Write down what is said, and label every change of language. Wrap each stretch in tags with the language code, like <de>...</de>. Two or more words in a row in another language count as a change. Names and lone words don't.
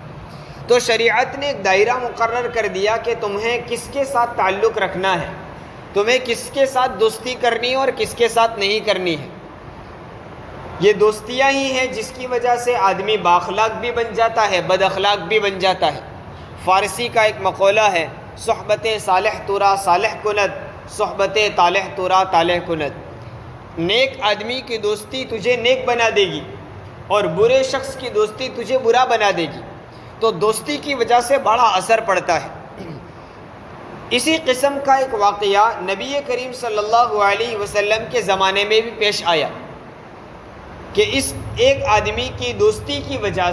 <ur>تو شریعت نے ایک دائرہ مقرر کر دیا کہ تمہیں کس کے ساتھ تعلق رکھنا ہے، تمہیں کس کے ساتھ دوستی کرنی ہے اور کس کے ساتھ نہیں کرنی ہے۔ یہ دوستیاں ہی ہیں جس کی وجہ سے آدمی بااخلاق بھی بن جاتا ہے، بد اخلاق بھی بن جاتا ہے۔ فارسی کا ایک مقولہ ہے،</ur> <fa>صحبت صالح ترا صالح کند، صحبت طالح ترا طالح کند۔</fa> <ur>نیک آدمی کی دوستی تجھے نیک بنا دے گی اور برے شخص کی دوستی تجھے برا بنا دے گی۔ تو دوستی کی وجہ سے بڑا اثر پڑتا ہے۔ اسی قسم کا ایک واقعہ نبی کریم صلی اللہ علیہ وسلم کے زمانے میں بھی پیش آیا کہ اس ایک آدمی کی دوستی کی وجہ</ur>